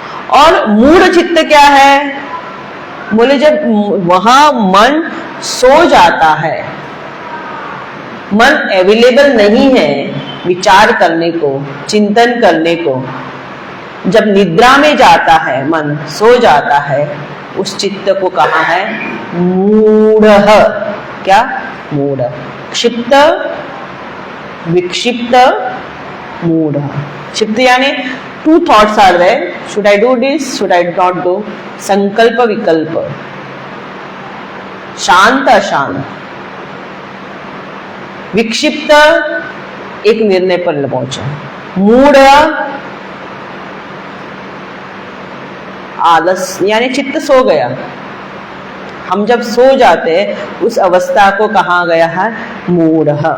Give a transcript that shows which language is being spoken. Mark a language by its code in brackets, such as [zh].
[hi] और मूढ़ चित्त क्या है, बोले जब वहां मन सो जाता है, मन अवेलेबल नहीं है विचार करने को, चिंतन करने को, जब निद्रा में जाता है, मन सो जाता है, उस चित्त को कहा है मूढ़। क्या, मूढ़। क्षिप्त, विक्षिप्त, मूढ़। क्षिप्त यानी [en] 2 thoughts are there, should I do this, should I not do, [hi] संकल्प विकल्प, शांत अशांत। विक्षिप्त एक निर्णय पर पहुंचा। मूढ़ आलस यानी चित्त सो गया। हम जब सो जाते हैं उस अवस्था को कहा गया है मूढ़।